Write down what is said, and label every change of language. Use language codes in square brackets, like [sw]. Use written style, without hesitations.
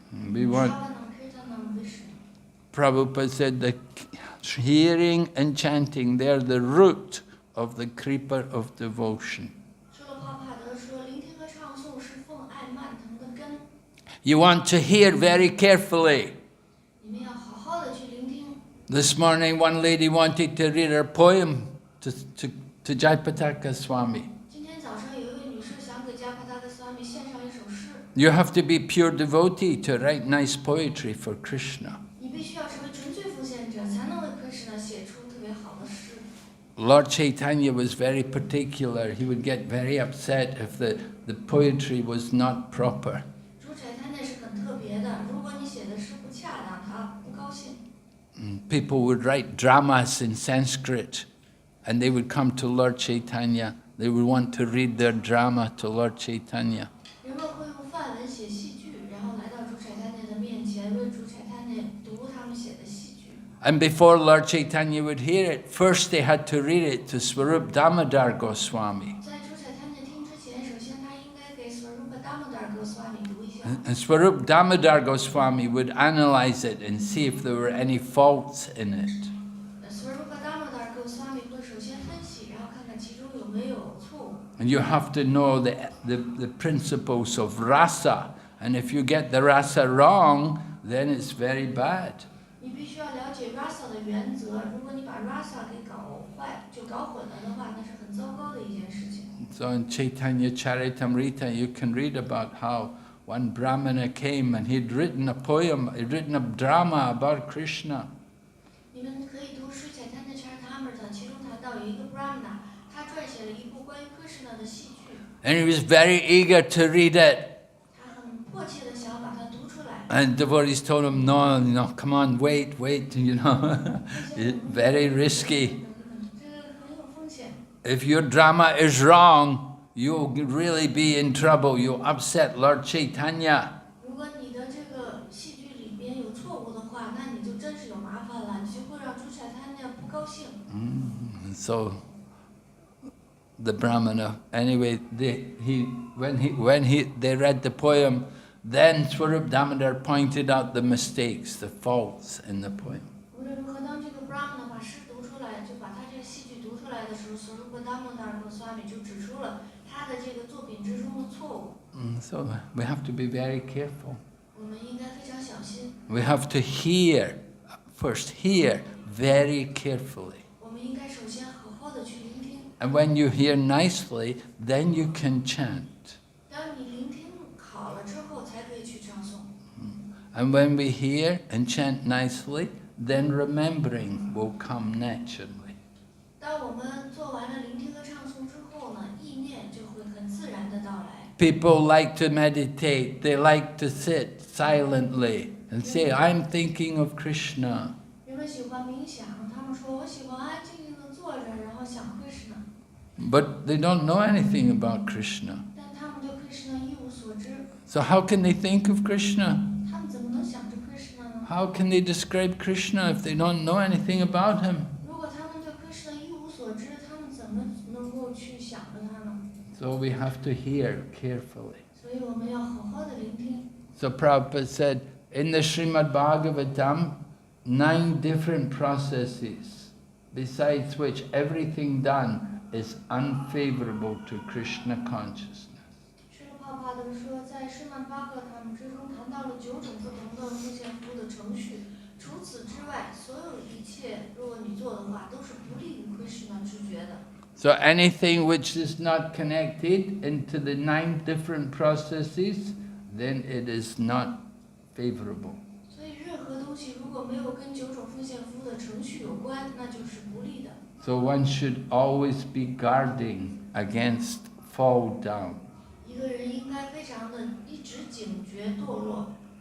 [en] We want, Shravanam, Kirtanam, Vishnu. Prabhupada said that hearing and chanting, they're the root of the creeper of devotion. [zh] 施罗帕帕德说，聆听和唱诵是奉爱蔓藤的根。 [en] You want to hear very carefully. [zh] 你们要好好的去聆听。 [en] This morning, one lady wanted to read her poem to Jayapataka Swami. [zh] 今天早上有一位女士想给加帕达克斯瓦米献上一首诗。 [en] You have to be pure devotee to write nice poetry for Krishna. [zh] 你必须要成为纯粹奉献者，才能为 Krishna 写出特别好的诗。 [en] Lord Chaitanya was very particular. He would get very upset if the poetry was not proper. [zh] 主宰他那是很特别的，如果你写的诗不恰当，他不高兴。 [en] People would write dramas in Sanskrit, and they would come to Lord Chaitanya. They would want to read their drama to Lord Chaitanya. [zh] 人们会用梵文写戏剧，然后来到主宰他那的面前，为主宰他那读他们写的戏剧。 [en] And before Lord Chaitanya would hear it, first they had to read it to Swarup Damodar Goswami. [zh] 在主宰他那听之前，首先他应该给 Swarupa Damodar Goswami 读一下。 [en] And Swarup Damodar Goswami would analyze it and see if there were any faults in it. [zh] Swarupa Damodar Goswami 会首先分析，然后看看其中有没有错误。 [en] And you have to know the principles of rasa. And if you get the rasa wrong, then it's very bad. [zh] 你必须要了解 rasa 的原则，如果你把 rasa 给搞坏，就搞混了的话，那是很糟糕的一件事情。 [en] So in Chaitanya Charitamrita, you can read about how one Brahmana came and he'd written a poem, he'd written a drama about Krishna. [zh] 你们可以读书彩滩的 Charitamrita， 其中谈到有一个 Brahmana， 他撰写了一部关于 Krishna 的戏剧。 [en] And he was very eager to read it. [zh] 他很迫切的想要把它读出来。 [en] And devotees told him, no, come on, wait, very risky. [zh] 这个很有风险。 [en] If your drama is wrong, you'll really be in trouble. You'll upset Lord Chaitanya. [zh] 如果你的这个戏剧里边有错误的话，那你就真是有麻烦了，你就会让主宰他那样不高兴。 [en] So the Brahmana, anyway, they read the poem, then Swarup Damodar pointed out the mistakes, the faults in the poem. [zh] 无论如何，当这个 Brahmana 把诗读出来，就把他这个戏剧读出来的时候 ，Swarupa Damodar Goswami 就指出了他的这个作品之中的错误。 [en] So we have to be very careful. [zh] 我们应该非常小心。 [en] We have to hear, first hear very carefully. [zh] 我们应该首先好好的去聆听。 [en] And when you hear nicely, then you can chant. [zh] 当你聆听好了之后，才可以去唱诵。 [en] And when we hear and chant nicely, then remembering will come naturally. [zh] 当我们做完了聆听和唱诵之后呢，意念就会很自然的到来。 [en] People like to meditate, they like to sit silently and say, I'm thinking of Krishna. [zh] 人们喜欢冥想，他们说我喜欢安静静的坐着，然后想 Krishna。 [en] But they don't know anything about Krishna. [zh] 但他们对 Krishna 一无所知， [en] So how can they think of Krishna? [zh] 他们怎么能想着 Krishna 呢？ [en] How can they describe Krishna if they don't know anything about him? [zh] 如果他们对 Krishna 一无所知，他们怎么能够去想着他呢？ [en] So we have to hear carefully. [zh] 所以我们要好好的聆听。 [en] So Prabhupada said, in the Srimad Bhagavatam, 9 different processes, besides which everything done is unfavorable to Krishna consciousness. [zh] 施罗帕帕德说，在施曼巴克他们之中谈到了9种不同的奉献服务的程序。除此之外，所有一切，如果你做的话，都是不利于 Krishna 知觉的。 [en] So anything which is not connected into the 9 different processes, then it is not favorable. [zh] 所以任何东西如果没有跟9种奉献服务的程序有关，那就是不利的。 [en] So one should always be guarding against fall down. [zh] 一个人应该非常的一直警觉堕落。